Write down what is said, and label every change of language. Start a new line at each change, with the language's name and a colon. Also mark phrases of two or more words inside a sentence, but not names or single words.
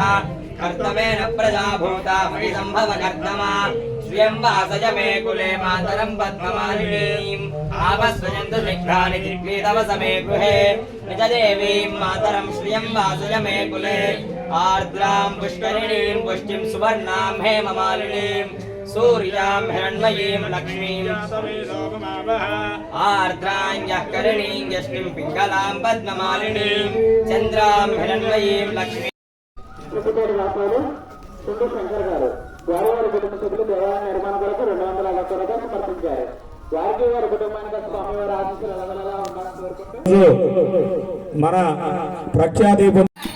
Sanskrit: कर्तमेन प्रजा भूता मयि सम्भवकर्तमा श्रियं वासय मे कुले मातरं पद्ममालिनीम् आपस्वजन्तु शीघ्राणि दिग्वीतव समे गृहे निजदेवीं मातरं श्रियं वासय मे कुले आर्द्रां पुष्करिणीं पुष्टिं सुवर्णां हेममालिनीं सूर्यां हिरण्मयीं लक्ष्मीं आर्द्रां यः करिणीं यष्टिं पिङ्गलां पद्ममालिनीं चन्द्रां हिरण्मयीं लक्ष्मीं
Telugu: శంకర్ గారు వారి వారి కుటుంబ సభ్యులు దేవాలయ నిర్మాణం కొరకు 250 రూపాయలు సమర్పించారు. వారికి వారి కుటుంబానికి స్వామివారి ఆశీస్సులు అలగలగా ఉండాలని కోరుకుంటూ మన ప్రఖ్యాతి